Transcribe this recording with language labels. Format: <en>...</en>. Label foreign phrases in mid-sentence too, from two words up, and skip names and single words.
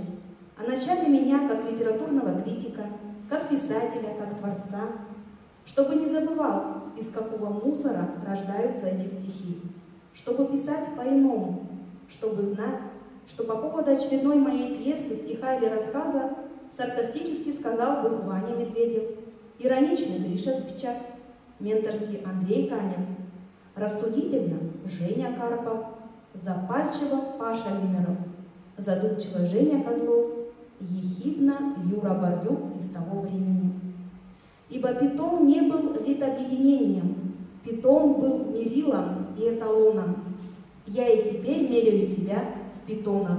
<ru>О начале меня как литературного критика, как писателя, как творца. Чтобы не забывал, из какого мусора рождаются эти стихи. Чтобы писать по-иному, чтобы знать, что по поводу очередной моей пьесы, стиха или рассказа саркастически сказал бы Ваня Медведев, ироничный Гриша Спичак, менторский Андрей Канев, рассудительно Женя Карпов, запальчиво Паша Лимеров, задумчиво Женя Козлов, ехидно Юра Бордюк из того времени. Ибо питон не был литобъединением, питон был мерилом и эталоном. Я и теперь меряю себя в питонах.</ru>